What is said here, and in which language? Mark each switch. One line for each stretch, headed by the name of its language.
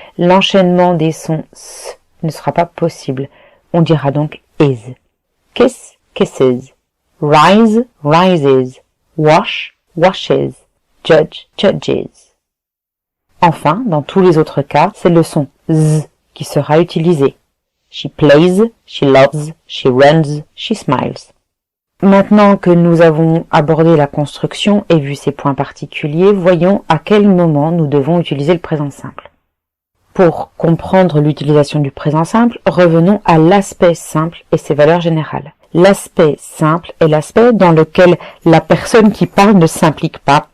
French: L'enchaînement des sons S ne sera pas possible. On dira donc is.
English: Kiss, kisses. Rise, rises. Wash, washes. Judge, judges.
French: Enfin, dans tous les autres cas, c'est le son Z qui sera utilisé.
English: She plays, she loves, she runs, she smiles.
French: Maintenant que nous avons abordé la construction et vu ses points particuliers, voyons à quel moment nous devons utiliser le présent simple. Pour comprendre l'utilisation du présent simple, revenons à l'aspect simple et ses valeurs générales. L'aspect simple est l'aspect dans lequel la personne qui parle ne s'implique pas.